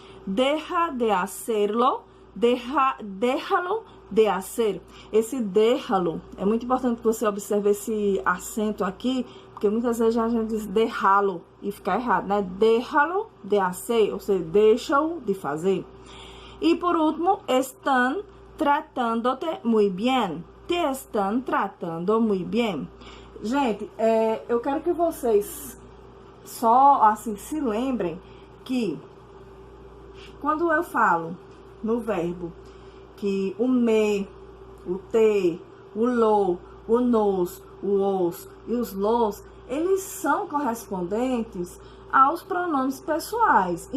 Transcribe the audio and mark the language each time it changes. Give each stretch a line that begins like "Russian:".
Spanish: Deja de hacerlo, déjalo de hacer.
Portuguese: Esse déjalo, é muito importante que você observe esse acento aqui, porque muitas vezes a gente diz déjalo e fica errado, né?
Spanish: Déjalo de hacer,
Portuguese: ou seja, deixa-o de fazer. E por último,
Spanish: están tratándote muy bien. Te están tratando muy bien.
Portuguese: Gente, eu quero que vocês só assim se lembrem que quando eu falo no verbo que o me, o te, o lo, o nos, o os e os los, eles são correspondentes aos pronomes pessoais.